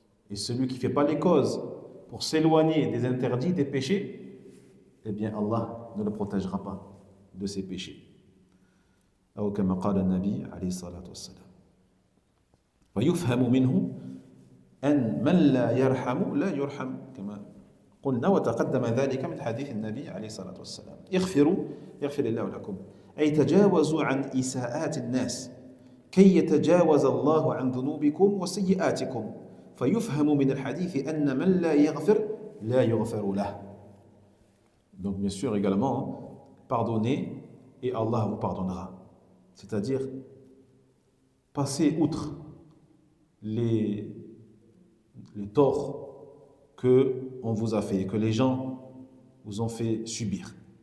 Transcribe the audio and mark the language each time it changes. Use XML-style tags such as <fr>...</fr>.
<fr>Et celui qui ne fait pas les causes pour s'éloigner des interdits, des péchés, eh bien Allah ne le protégera pas de ses péchés.</fr> <ar>أو كما قال النبي عليه الصلاة والسلام. ويفهم منه أن من لا يرحم لا يرحم كما قلنا وتقدم ذلك من حديث النبي عليه الصلاة والسلام. اغفروا يغفر الله لكم. أي تجاوزوا عن إساءات الناس كي يتجاوز الله عن ذنوبكم وسيئاتكم. فيفهم من الحديث أن من لا يغفر لا يغفر له.</ar> <fr>Donc bien sûr également, pardonnez et Allah vous pardonnera. C'est-à-dire, passer outre les torts qu'on vous a fait, que les gens vous ont fait subir.</fr>